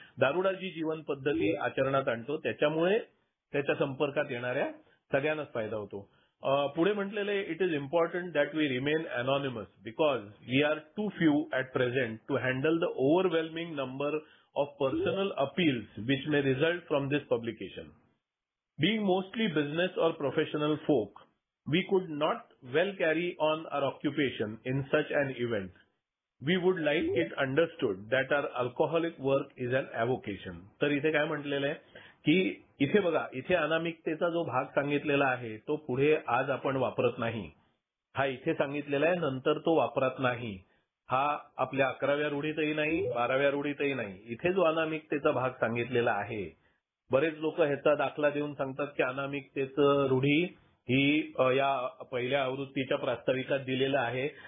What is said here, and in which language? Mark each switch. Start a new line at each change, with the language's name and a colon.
Marathi: दारुडा जी जीवन पद्धती आचरणात आणतो त्याच्यामुळे त्याच्या संपर्कात येणाऱ्या सगळ्यांनाच फायदा होतो. पुढे म्हटलेलं आहे,
English: It is important that we remain anonymous because we are too few at present to handle the overwhelming number of personal appeals which may result from this publication. Being mostly business or professional folk, we could not well carry on our occupation in such an event. We would like it understood that our alcoholic work is an avocation.
Marathi: तर इथे काय म्हटलेलं आहे की इथे बघा, इथे अनामिकतेचा जो भाग सांगितलेला आहे तो पुढे आज आपण वापरत नाही. हा इथे सांगितलेला आहे, नंतर तो वापरत नाही. हा आपल्या 11व्या रूढीतही नाही, 12व्या रूढीतही नाही. इथे जो अनामिकतेचा भाग सांगितलेला आहे, बरेच लोक ह्याचा दाखला देऊन सांगतात की अनामिकतेचं रूढी ही या पहिल्या आवृत्तीच्या प्रास्ताविकात दिलेला आहे.